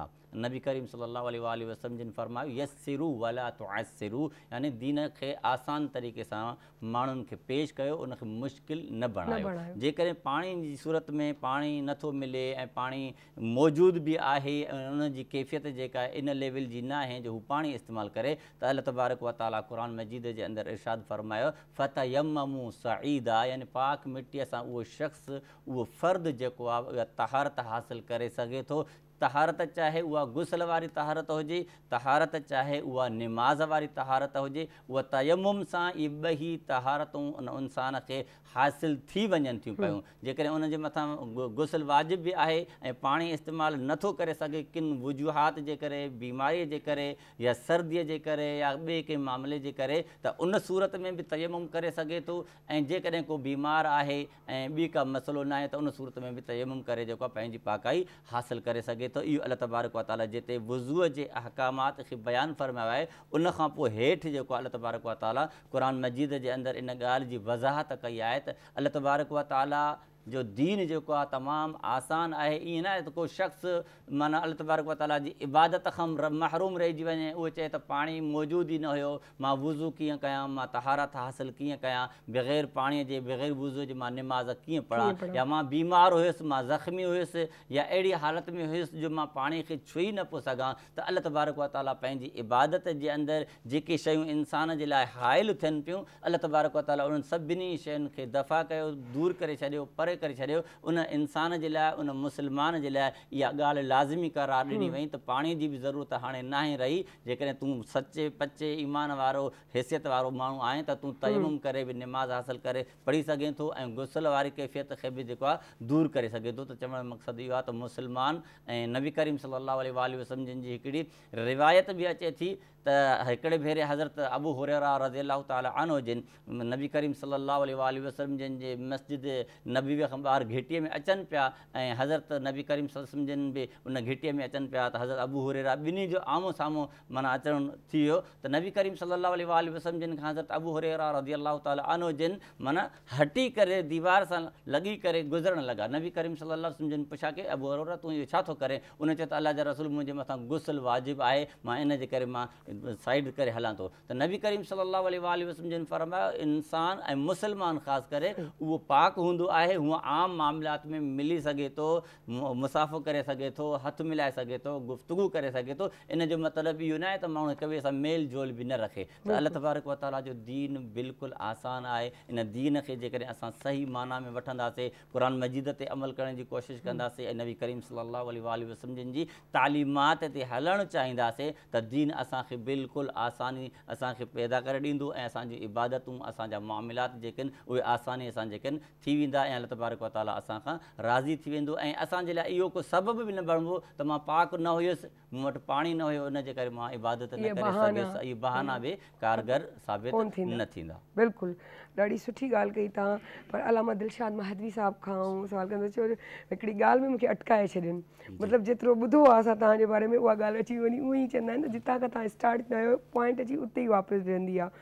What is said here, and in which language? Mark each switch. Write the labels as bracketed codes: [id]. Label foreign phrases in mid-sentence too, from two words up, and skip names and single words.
[sd] नबी करीम [ar] صلى الله عليه وسلم [sd] जिन फरमायो [ar] يسروا ولا تعسروا, [sd] यानी दीन खे आसान तरीक़े सां माण्हुनि खे पेश कयो, उनखे मुश्किल न बणायो। जेकॾहिं पाणी जी सूरत में पाणी नथो मिले ऐं पाणी मौजूदु बि आहे ऐं उनजी कैफ़ियत जेका आहे इन लेवल जी न आहे जो हू पाणी इस्तेमालु करे, त [ar] الله تبارك وتعالى [sd] क़ुरान मजीद जे अंदरि इरशाद फरमायो [ar] فتيمموا صعيدا, [sd] यानी पाक मिटीअ सां उहो शख़्स उहो फ़र्द जेको आहे उहा तहारत हासिलु करे सघे थो। तहारत चाहे उहा गुस्ल वारी तहारत हुजे, तहारत चाहे उहा निमाज़ वारी तहारत हुजे, उहा तयम्मुम सां इहे ॿई तहारतूं उन इंसान खे हासिलु थी वञनि थियूं पियूं। जेकॾहिं उनजे मथां गुस्ल वाजिब बि आहे ऐं पाणी इस्तेमालु नथो करे सघे किन वजूहात जे करे, बीमारीअ जे करे या सर्दीअ जे करे या ॿिए कंहिं मामले जे करे, त उन सूरत में बि तयम्मुम करे सघे थो। ऐं जेकॾहिं को बीमार आहे ऐं ॿी का मसइलो न आहे त उन सूरत में बि तयम्मुम करे जेको आहे पंहिंजी पाकाई हासिलु करे सघे तो। इहो [ar] الله تبارك وتعالى [sd] जिते वुज़ूअ जे अहकामात खे बयानु फ़रमायो आहे, उन खां पोइ हेठि जेको [ar] الله تبارك وتعالى [sd] क़ुरान मजीद जे अंदरि इन ॻाल्हि जी वज़ाहत कई आहे त [ar] الله تبارك وتعالى [sd] जो दीन जेको आहे तमामु आसान आहे। ईअं न आहे त को शख़्स माना [ar] الله تبارك وتعالى [sd] जी इबादत खां महरूम रहिजी वञे, उहो चए त पाणी मौजूदु ई न हुयो, मां वुज़ू कीअं कयां, मां तहारत हासिलु कीअं कयां, बग़ैर पाणीअ जे बग़ैर वुज़ू जे मां निमाज़ कीअं पढ़ां, या मां बीमार हुयुसि, मां ज़ख़्मी हुयुसि या अहिड़ी हालत में हुयुसि जो मां पाणी खे छुई न पियो सघां, त [ar] الله تبارك وتعالى [sd] पंहिंजी इबादत जे अंदरि जेके शयूं इंसान जे लाइ हाइल थियनि पियूं, [ar] الله تبارك وتعالى [sd] उन्हनि सभिनी शयुनि खे दफ़ा कयो, दूरि करे छॾियो, परे करे छॾियो। उन इंसान जे लाइ, उन मुस्लमान जे लाइ इहा ॻाल्हि लाज़मी करार ॾिनी वई त पाणी जी बि ज़रूरत हाणे न आहे रही। जेकॾहिं तूं सचे पचे ईमान वारो हैसियत वारो माण्हू आहे त तूं तयम्मुम करे बि निमाज़ हासिलु करे पढ़ी सघे थो ऐं गुस्ल वारी कैफ़ियत खे बि जेको आहे दूरि करे सघे थो। त चवण जो मक़सदु इहो आहे त मुस्लमान ऐं नबी करीम [ar] صلى الله عليه وسلم [sd] जिन जी हिकिड़ी रिवायत बि अचे थी त हिकिड़े भेरे हज़रत अबू हुरैरा [ar] رضي الله تعالى عنه [sd] जिन नबी करीम [ar] صلى الله عليه وسلم [sd] जिन जे मस्जिद नबीअ खां ॿाहिरि घिटीअ में अचनि पिया ऐं हज़रत नबी करीम [ar] صلى الله عليه وسلم [sd] जिन बि उन घिटीअ में अचनि पिया, त हज़रत अबू हुरैरा ॿिन्ही जो आम्हूं साम्हूं माना अचणु थी वियो। त नबी करीम [ar] صلى الله عليه وسلم [sd] जिन खां हज़रत अबू हुरैरा [ar] رضي الله تعالى عنه [sd] जिन माना हटी करे दीवार सां लॻी करे गुज़रणु लॻा। नबी करीम [ar] صلى الله عليه وسلم [sd] जिन पुछा के अबू हुरैरा तूं इहो छा थो करे? उन चयो त अल्लाह जा रसूल मुंहिंजे मथां गुस्ल वाजिबु आहे, मां इन जे करे मां साइड करे हलां थो। त नबी करीम [ar] صلى الله عليه وسلم [sd] जिन फरमायो इंसान ऐं मुस्लमान ख़ासि करे उहो पाक हूंदो आहे, हूअं आम मामलात में मिली सघे थो, मुसाफ़ो करे सघे थो, हथु मिलाए सघे थो, गुफ़्तगू करे सघे थो। इन जो मतिलबु इहो न आहे त माण्हू हिक ॿिए सां मेल जोल बि न रखे। त [ar] الله تبارك وتعالى [sd] जो दीन बिल्कुलु आसान आहे। इन दीन खे जेकॾहिं असां सही माना में वठंदासीं, क़ुरान मजीद ते अमल करण जी कोशिशि कंदासीं ऐं नबी करीम [ar] صلى الله عليه وسلم [sd] जिन जी तालीमात ते हलणु चाहींदासीं, त दीन असांखे बिल्कुलु आसानी असांखे पैदा करे ॾींदो ऐं असांजी इबादतूं, असांजा मामलात जेके आहिनि उहे आसानीअ सां जेके आहिनि थी वेंदा ऐं [ar] الله تبارك وتعالى [sd] असां खां राज़ी थी वेंदो। ऐं असांजे लाइ इहो को सबबु बि न बणिबो त मां पाक न हुयुसि, मूं वटि पाणी न हुयो, इन जे करे मां इबादत न करे सघियुसि। इहे बहाना बि कारगर साबित न थींदा। बिल्कुलु ॾाढी सुठी ॻाल्हि कई तव्हां। पर अलामा दिलशाद महदवी साहिब खां सवाल कंदो छो हिकिड़ी ॻाल्हि में मूंखे अटकाए छॾियनि, मतिलबु जेतिरो ॿुधो आहे असां तव्हांजे बारे में उहा ॻाल्हि अची वञी उअं ई चवंदा आहिनि न जितां खां तव्हां स्टार्ट कयो पॉइंट अची उते ई वापसि वेंदी आहे।